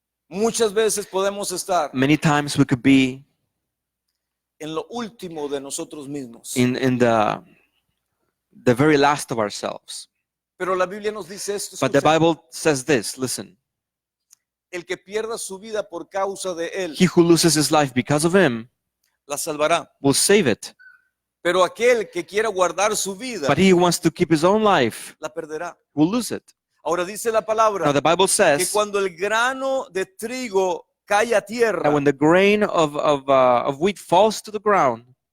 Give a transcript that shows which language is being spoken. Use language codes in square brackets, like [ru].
[es] Muchas veces podemos estar [en] Many times we could be [es] en lo último de nosotros mismos. [en] in the very last of ourselves. [es] Pero la Biblia nos dice esto. [en] But the [es] Escucha, [en] Bible says this, listen. [es] el que pierda su vida por causa de él, [en] He who loses his life because of him [es] la salvará. [en] will save it. [es] Pero aquel que quiera guardar su vida, [en] But he who wants to keep his own life [es] la perderá. [en] will lose it. [es] Ahora dice la [en] Now [es] palabra [en] the Bible [es] que [en] says [es] cuando el grano de trigo cae a tierra [en] that when the grain of wheat falls to the ground